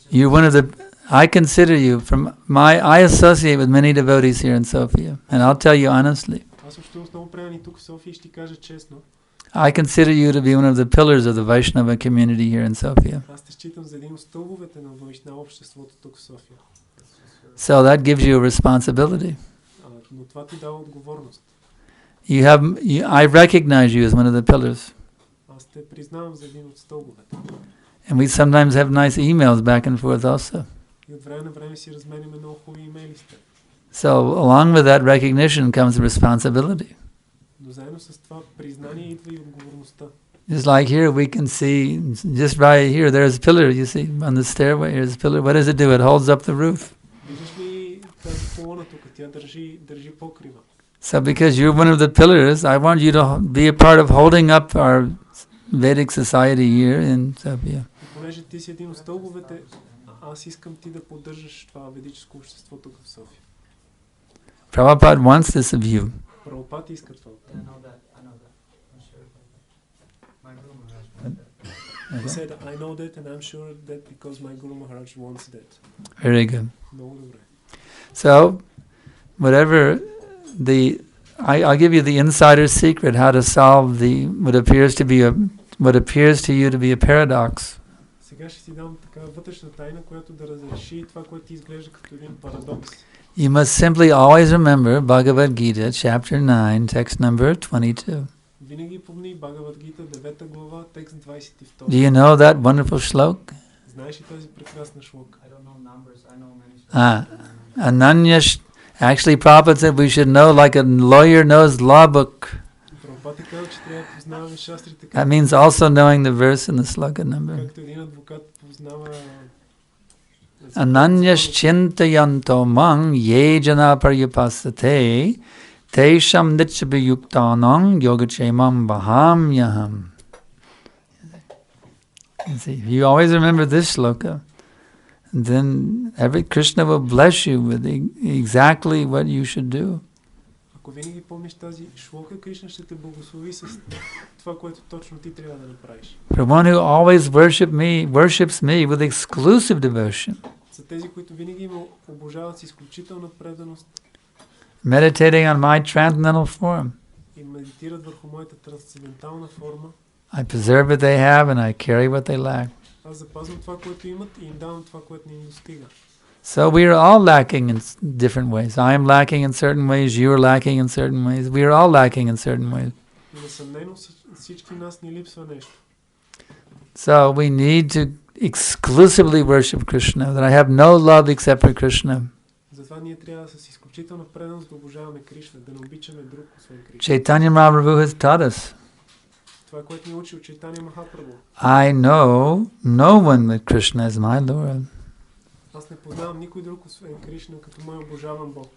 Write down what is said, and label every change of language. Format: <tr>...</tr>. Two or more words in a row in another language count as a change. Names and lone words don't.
<en>You're one of the. I consider you I associate with many devotees here in Sofia, and I'll tell you honestly.</en> <bg>Аз общувам с много преданни тук в София и ще ти кажа честно.</bg> <en>I consider you to be one of the pillars of the Vaishnava community here in Sofia.</en> <bg>Аз те считам за един от стълбовете на обществото тук в София.</bg> <en>So that gives you a responsibility.</en> <bg>Но това ти дава отговорност.</bg> <en>I recognize you as one of the pillars.</en> <bg>Аз те признавам за един от стълбовете.</bg> <en>And we sometimes have nice emails back and forth also.</en> <bg>И от време на време си разменяме много хубави имейли с теб.</bg> <en>So along with that recognition comes responsibility.</en> <bg>Но заедно с това признание идва и отговорността.</bg> <en>Just like here, we can see, just right here, there's a pillar, you see, on the stairway, here's a pillar. What does it do? It holds up the roof.</en> <bg>Виждаш ли тази колона тук? Тя държи покрива.</bg> <en>So because you're one of the pillars, I want you to be a part of holding up our Vedic society here in Sofia.</en> <bg>И понеже ти си един от стълбовете, аз искам ти да поддържаш това ведическо общество тук в София.</bg> <en>Prabhupada wants this of you.</en> <bg>Прабхупад иска това.</bg> <en>I know that. I'm sure about that. My Guru Maharaj. He said, I know that and I'm sure that because my Guru Maharaj wants that. Very good.</en> <bg>Много добре.</bg> <en>So, whatever I'll give you the insider's secret how to solve what appears to you to be a paradox.</en> <bg>Сега ще ти дам така вътрешна тайна, която да разреши това, което ти изглежда като един парадокс.</bg> <en>You must simply always remember Bhagavad Gita, chapter 9, text number 22.</en> <bg>Винаги помни Бхагавад Гита, 9 глава, текст 22.</bg> <en>Do you know that wonderful shlok?</en> <bg>Знаеш ли тази прекрасна шлока?</bg> <en>I don't know numbers. I know many. Actually, Prabhupada said we should know like a lawyer knows law book.</en> <bg>Прабхупад е казал, че трябва да познаваме шастрите,</bg> <en>That means also knowing the verse and the sloka number.</en> <bg>както един адвокат познава.</bg> <sa>Ananyaschintayanto mang ye jana paryapasate tesham nityabhayuktanam yogachemam bahamyaham.</sa> <en>See, if you always remember this shloka, then Krishna will bless you with exactly what you should do.</en> <bg>Ако винаги помниш тази шлока, Кришна ще те благослови с това, което точно ти трябва да направиш.</bg> <en>For one who always worships me with exclusive devotion,</en> <bg>За тези, които винаги ме обожават с изключителна преданост,</bg> <en>meditating on my transcendental form,</en> <bg>и медитират върху моята трансцендентална форма,</bg> <en>I preserve what they have and I carry what they lack.</en> <bg>аз запазвам това, което имат и им давам това, което не им достига.</bg> <en>So we are all lacking in different ways. I am lacking in certain ways, you are lacking in certain ways. We are all lacking in certain ways.</en> <bg>И несъмнено всички нас ни липсва нещо.</bg> <en>So we need to exclusively worship Krishna, that I have no love except for Krishna.</en> <bg>Затова ние трябва с изключителна преданост да обожаваме Кришна, да не обичаме друг освен Кришна.</bg> <en>Chaitanya Mahaprabhu has taught us.</en> <bg>Това, което ни учи от Чайтания Махапрабху.</bg> <en>I know no one but Krishna is my Lord.</en> <bg>Аз не познавам никой друг освен Кришна като мой обожаван Бог.</bg>